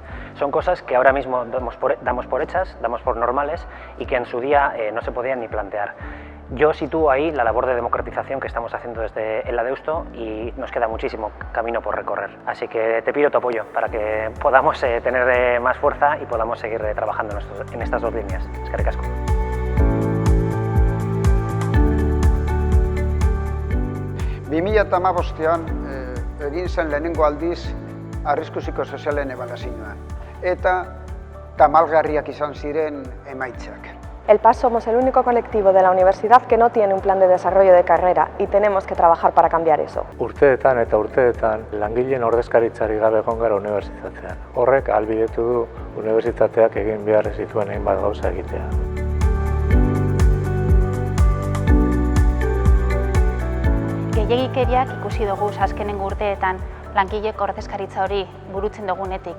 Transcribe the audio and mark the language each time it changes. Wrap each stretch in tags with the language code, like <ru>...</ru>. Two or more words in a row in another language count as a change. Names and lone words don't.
<es>Son cosas que ahora mismo damos por hechas, damos por normales y que en su día no se podían ni plantear. Yo sitúo ahí la labor de democratización que estamos haciendo desde ELA Deusto y nos queda muchísimo camino por recorrer. Así que te pido tu apoyo para que podamos tener más fuerza y podamos seguir trabajando en estas 2 líneas.</es> <eu>Eskerrik asko. 2015an egin zen lehenengo aldiz arrisku psikosozialen ebaluazioa eta tamalgarriak izan ziren emaitzak.</eu> <es>El PAS somos el único colectivo de la universidad que no tiene un plan de desarrollo de carrera y tenemos que trabajar para cambiar eso.</es> <eu>Urteetan eta urteetan langileen ordezkaritzarik gabe egon gara unibertsitatean. Horrek ahalbidetu du unibertsitateak egin behar ez dituen hainbat gauza egitea. Gehiegikeriak ikusi dugu azkenengo urteetan langilek ordezkaritza hori burutzen dugunetik.</eu>